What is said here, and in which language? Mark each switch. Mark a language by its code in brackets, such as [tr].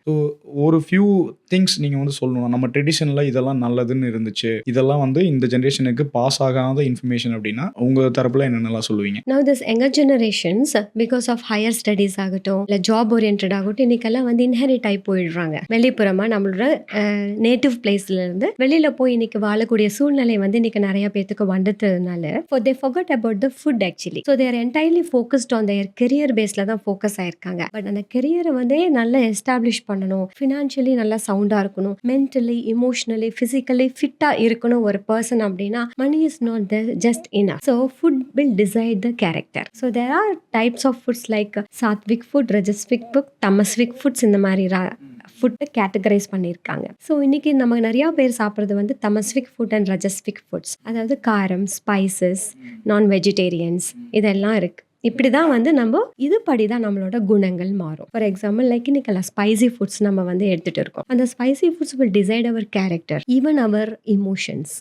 [ta] So ஒரு few things நீங்கள் வந்து சொல்லணும், நம்ம ட்ரெடிஷனில் இதெல்லாம் நல்லதுன்னு இருந்துச்சு, இதெல்லாம் வந்து இந்த ஜென்ரேஷனுக்கு பாஸ் ஆகாத இன்ஃபர்மேஷன் அப்படின்னா உங்க தரப்புல என்னென்னலாம் சொல்லுவீங்க? [en] Now this younger generations because of higher studies [ta] ஆகட்டும் இல்லை [en] job orient [ta] ஆகட்டும் இன்னைக்கெல்லாம் வந்து இன்ஹெரிட் ஆகி போயிடுறாங்க. வெளிப்புறமா நம்மளோட நேட்டிவ் பிளேஸ்ல இருந்து வெளியில போய் இன்னைக்கு வாழக்கூடிய சூழ்நிலை வந்து இன்னைக்கு நிறைய பேத்துக்கு வந்ததுனால [en] they forgot about the food actually. So they are entirely focused on their career [ta] baseல தான் ஃபோக்கஸ் ஆயிருக்காங்க. பட் அந்த கெரியரை வந்து நல்லா எஸ்டாப்ளிஷ் பண்ணணும், ஃபினான்ஷியலி நல்லா சவுண்டா இருக்கணும், மென்டலி இமோஷனலி ஃபிசிக்கலி ஃபிட்டா இருக்கணும் ஒரு பர்சன் அப்படின்னா [en] money is not just enough. So food will decide the character. So there are types of foods like sattvic food, rajasic food, tamasic foods [ta] இந்த மாதிரி ஃபுட்டை கேட்டகரைஸ் பண்ணியிருக்காங்க. ஸோ இன்னைக்கு நம்ம நிறையா பேர் சாப்பிட்றது வந்து தமஸ்விக் ஃபுட் அண்ட் ரஜஸ்விக் ஃபுட்ஸ், அதாவது காரம், ஸ்பைசஸ், நான் வெஜிடேரியன்ஸ் இதெல்லாம் இருக்கு. இப்படி தான் வந்து நம்ம இதுபடி தான் நம்மளோட குணங்கள் மாறும். [en] for example like இன்னைக்கெல்லாம் spicy foods [ta] நம்ம வந்து எடுத்துகிட்டு இருக்கோம். [en] அந்த spicy foods will decide our character, even our emotions.